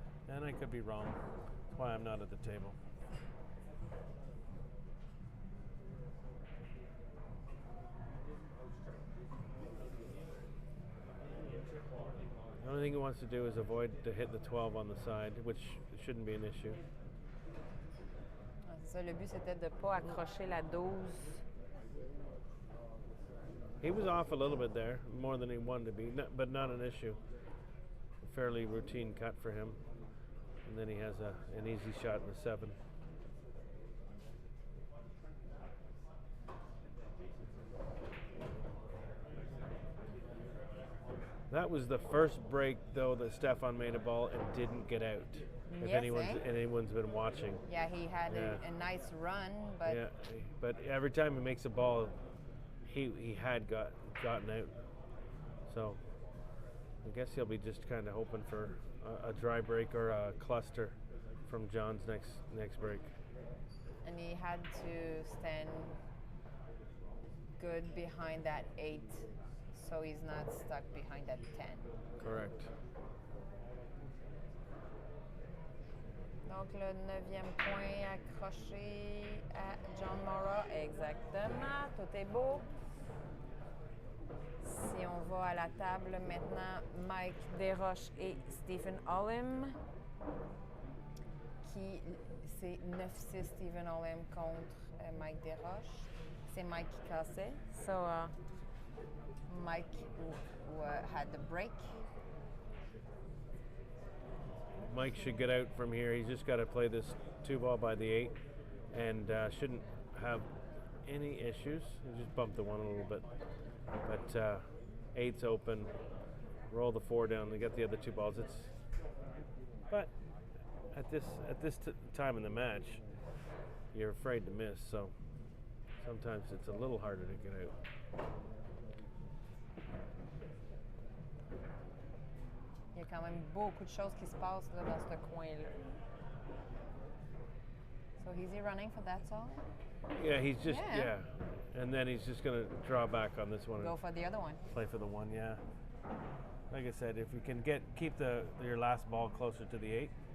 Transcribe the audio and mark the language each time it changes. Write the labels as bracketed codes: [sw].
[en] And I could be wrong. That's why I'm not at the table. The only thing he wants to do is avoid to hit the 12 on the side, which shouldn't be an issue. [fr] C'est ça, le but c'était de ne pas accrocher la 12. [en] He was off a little bit there, more than he wanted to be, but not an issue. A fairly routine cut for him. And then he has an easy shot in the 7. That was the first break, though, that Stefan made a ball and didn't get out. If anyone's been watching. Yeah, he had a nice run, but yeah, but every time he makes a ball, he had gotten out. So I guess he'll be just kind of hoping for a dry break or a cluster from John's next break. And he had to stand good behind that 8, so he's not stuck behind that 10. Correct. [fr] Donc le 9e point accroché à John Mora. Exactement, tout est beau. Si on va à la table maintenant, Mike Desroches et Stephen Hollem, qui c'est 9-6 Stephen Hollem contre Mike Desroches. C'est Mike qui cassait. [en] So Mike had the break. Mike should get out from here. He's just got to play this 2-ball by the 8 and shouldn't have any issues. He just bumped the 1 a little bit. But 8's open. Roll the 4 down. They get the other 2 balls. But at this time in the match, you're afraid to miss. So sometimes it's a little harder to get out. [fr] Il y a quand même beaucoup de choses qui se passent là, dans ce coin-là. [en] So is he running for that zone? Yeah, he's just and then he's just going to draw back on this one. Go for the other one. Play for the 1, yeah. Like I said, if you can keep your last ball closer to the 8.